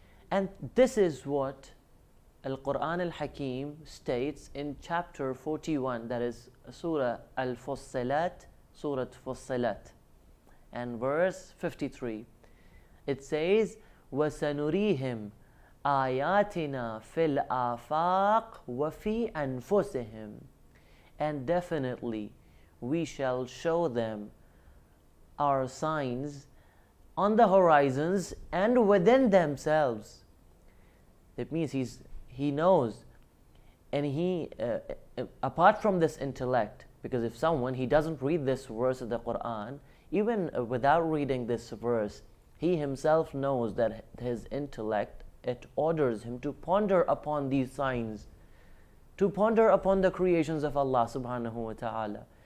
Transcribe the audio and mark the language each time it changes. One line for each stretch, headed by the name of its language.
English: And this is what Al-Quran Al-Hakim states in chapter 41, that is Surah Al-Fussilat, Surah Fussilat, and verse 53. It says,
Arabic: وَسَنُرِيهِمْ آيَاتِنَا فِي الْآفَاقِ وَفِي أَنفُسِهِمْ.
English: And definitely we shall show them our signs on the horizons and within themselves. That means he knows, and he apart from this intellect, because if someone, he doesn't read this verse of the Quran, even without reading this verse, he himself knows that his intellect, it orders him to ponder upon these signs, to ponder upon the creations of Allah subhanahu wa ta'ala.